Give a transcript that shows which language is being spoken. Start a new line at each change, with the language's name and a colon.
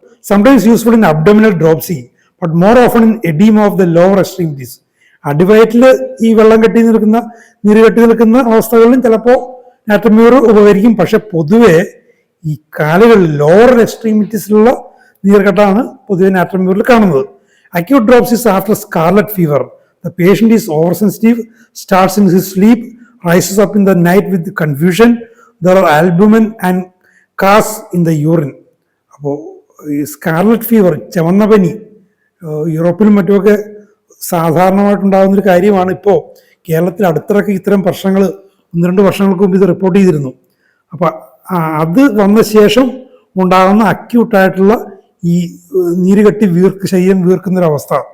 English: Sometimes useful in abdominal dropsy but more often in oedema of the lower extremities.
Malayalam: അടിവയറ്റിൽ ഈ വെള്ളം കെട്ടി നിൽക്കുന്ന നീര് കെട്ടി നിൽക്കുന്ന അവസ്ഥകളിലും ചിലപ്പോൾ നാട്രമീർ ഉപകരിക്കും. പക്ഷെ പൊതുവെ ഈ കാലുകളിൽ ലോവർ എക്സ്ട്രീമിറ്റീസിലുള്ള നീർക്കെട്ടാണ് പൊതുവെ നാട്രമീറിൽ കാണുന്നത്.
English: Acute dropsies after scarlet fever. The patient is oversensitive, starts in his sleep, rises up in the night with confusion. There are albumin and cas in the urine.
Malayalam: അപ്പോൾ ഈ സ്കാർലറ്റ് ഫീവർ, ചുവന്ന പനി, യൂറോപ്പിലും മറ്റുമൊക്കെ സാധാരണമായിട്ടുണ്ടാകുന്നൊരു കാര്യമാണ്. ഇപ്പോൾ കേരളത്തിൽ അടുത്തിടയ്ക്ക് ഇത്തരം പ്രശ്നങ്ങൾ 1-2 വർഷങ്ങൾക്ക് മുമ്പ് ഇത് റിപ്പോർട്ട് ചെയ്തിരുന്നു. അപ്പം അത് വന്ന ശേഷം ഉണ്ടാകുന്ന അക്യൂട്ടായിട്ടുള്ള ഈ നീര് കെട്ടി ശരീരം വീർക്കുന്നൊരവസ്ഥ.